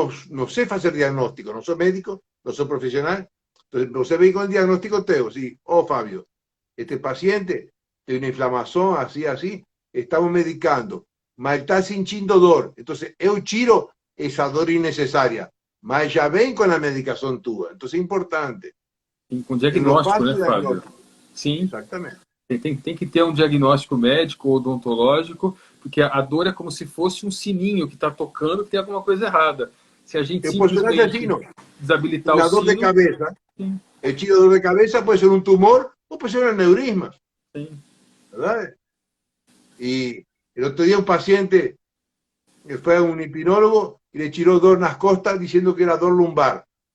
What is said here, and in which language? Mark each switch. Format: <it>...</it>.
<es>No sé hacer diagnóstico, no soy médico, no soy profesional. Entonces, no sé bien con el diagnóstico teo. Sí, Fabio, este paciente tiene una inflamación así, así, estamos medicando, mas está sintiendo dor. Entonces, eu tiro esa dor innecesaria, mas ya ven con la medicación tuya. Entonces, es importante.</es> <pt>Com diagnóstico, né, Fábio? Sim. Exatamente. Tem que ter um diagnóstico médico ou odontológico, porque a dor é como se fosse um sininho que está tocando que tem alguma coisa errada. Se a gente simplesmente desabilitar</pt> <es>una</es> <pt>o sino...</pt> <es>dor de cabeza, el tiro de dor de cabeza puede ser un tumor o puede ser un aneurisma. Sí. ¿Verdad? Y el otro día un paciente que fue a un hipnólogo y le tiró dor en las costas diciendo que era dor lumbar.</es>